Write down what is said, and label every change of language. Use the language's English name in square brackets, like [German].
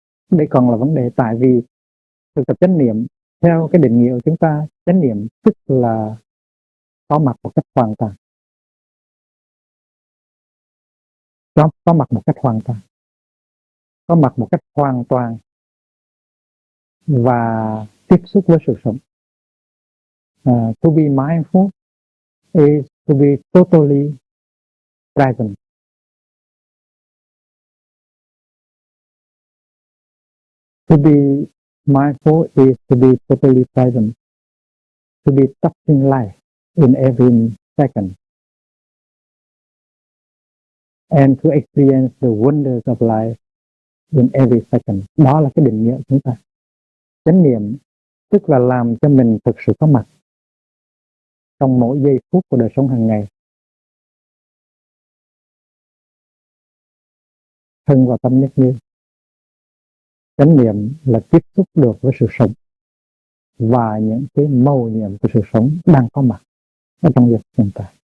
[Vietnamese] Đây còn là vấn đề, tại vì thực tập chánh niệm theo cái định nghĩa của chúng ta, chánh niệm tức là có mặt một cách hoàn toàn, có mặt một cách hoàn toàn, có mặt một cách hoàn toàn và tiếp xúc với sự sống. [English] To be mindful is to be totally present. To be mindful is to be totally present, to be touching life in every second, and to experience the wonders of life in every second. [Vietnamese] Đó là cái định nghĩa của chúng ta. Chánh niệm tức là làm cho mình thực sự có mặt trong mỗi giây phút của đời sống hàng ngày, thân và tâm nhất như. Chánh niệm là tiếp xúc được với sự sống và những cái mầu nhiệm của sự sống đang có mặt ở trong việc hiện tại.